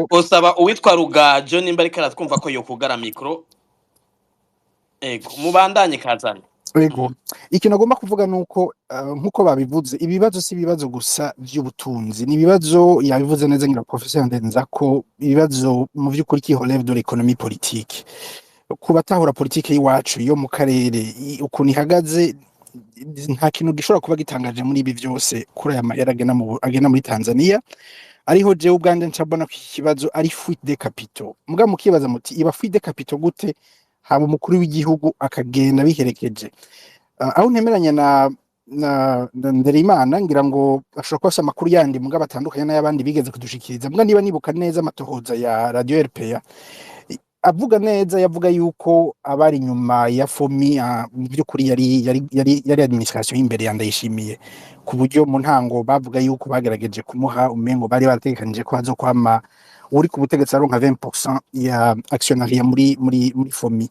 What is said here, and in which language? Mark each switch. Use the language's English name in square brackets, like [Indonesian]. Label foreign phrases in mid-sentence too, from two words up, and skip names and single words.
[Rundi] usaba uwitwa Ruga John nimba ariko aratwumva ko yo kugara mikro. Ego mubandanye Kazane. Ego, ikintu agomba kuvuga nuko nkuko babivuze ibibazo si ibibazo gusa by'ubutunzi, ni ibibazo yabivuze neza ngira professeur Ndenza ko ibibazo mu by'ukuri [French] qui relève de l'économie politique. [Rundi] Ku batahura politike y'iwacu yo mu karere ukuntu ihagaze, nta kintu gishobora kuba gitangaje muri ibi byose kuri aya mahera agena muri Tanzania, ariho jewe ubwanje ncabona ko iki kibazo ari [French] fuite de capitaux. [Rundi] Muga mukibaza muti iba [French] fuite de capitaux [Rundi] gute haba umukuru w'igihugu akagenda biherekeje? Aho ntemeranya na Ndereimana ngira ngo ashobora kuba amakuru yandi muga batandukanye n'ayabandi bigeze kudushikiriza. Muga niba nibuka neza amatohoza ya Radio RPA avuga neza, yavuga yuko abari nyuma ya FOMI mu by'ukuri yari administration y'imbere ya Ndayishimiye, ku buryo mu ntango bavuga yuko bagerageje kumuha umengo bari baratekanije ko hazokwama uri ku butegetsi aronka 20% ya actionnaire muri FOMI.